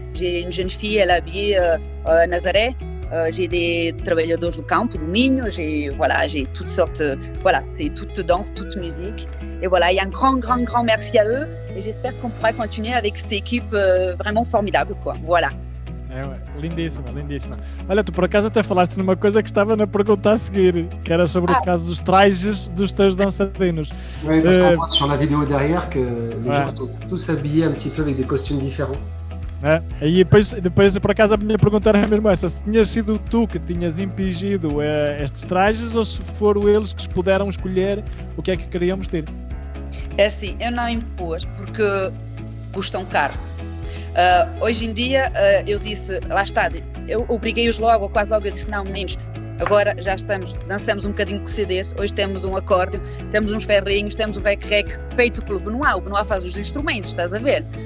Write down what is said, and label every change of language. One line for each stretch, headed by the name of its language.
French: J'ai une jeune fille, elle est habillée Nazaré. J'ai des travailleurs du camp, du Minho, j'ai toutes sortes, voilà, c'est toute danse, toute musique. Et voilà, il y a un grand merci à eux et j'espère qu'on pourra continuer avec cette équipe vraiment formidable, quoi. Voilà.
Portuguese: Lindíssima. Olha, tu por acaso até falaste numa coisa que estava na pergunta a seguir, que era sobre o caso dos trajes dos teus dançarinos.
French: Oui, parce qu'on voit sur la vidéo derrière que les gens sont tous habillés un petit peu avec des costumes différents.
Portuguese: E depois por acaso a minha pergunta era mesmo essa, se tinhas sido tu que tinhas impingido estes trajes ou se foram eles que puderam escolher o que é que queriam vestir. É assim, eu não impus porque custam caro. Hoje em dia eu disse, lá está, eu obriguei-os logo, quase logo, eu disse não meninos, agora já dançamos um bocadinho com CDs, hoje temos um acórdio, temos uns ferrinhos, temos um rec-rec feito pelo Benoît, o Benoît faz os instrumentos, estás a ver?